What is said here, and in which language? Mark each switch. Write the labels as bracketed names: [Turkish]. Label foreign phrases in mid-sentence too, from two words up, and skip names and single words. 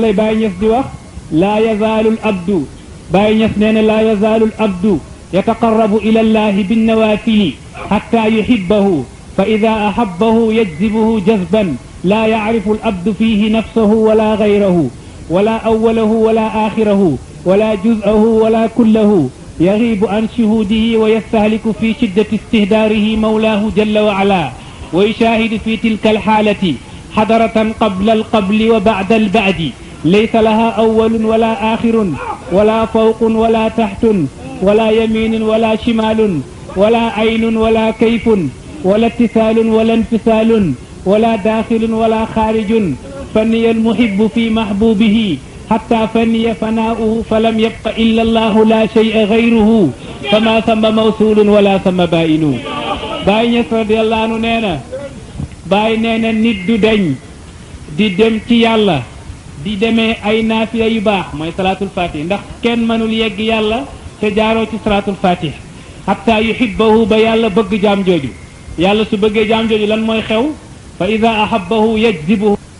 [Wolof] lay Baye Niass di wax [Arabic] لا يزال العبد [Wolof] Baye Niass nee na [Arabic] لا يزال العبد يتقرب إلى الله بالنوافل حتى يحبه فإذا أحبه يجذبه جذبا لا يعرف العبد فيه نفسه ولا غيره ولا أوله ولا آخره ولا جزءه ولا كله يغيب عن شهوده ويستهلك في شدة استهداره مولاه جل وعلا ويشاهد في تلك الحالة حضرة قبل القبل وبعد البعد ليس لها أول ولا آخر ولا فوق ولا تحت ولا يمين ولا شمال ولا عين ولا كيف ولا اتصال ولا انفصال ولا داخل ولا خارج فني المحب في محبوبه حتى فني فناؤه فلم يبق إلا الله لا شيء غيره فما ثم موصول ولا ثم بائن [Wolof] Baye Niass [Arabic] رضي الله عنه [Wolof] nee na Baye nee na nit du deñ di dem ci yàlla di demee ay naafiya yu baax mooy [Arabic] صلاة الفاتح [Wolof] ndax kenn mënul yegg yàlla te jaaroo ci [Arabic] صلاة الفاتح حتى يحبه [Wolof] ba yàlla bëgg jaam jooju yàlla su bëggee jaam jooju lan mooy xew [Arabic] فإذا أحبه يجذبه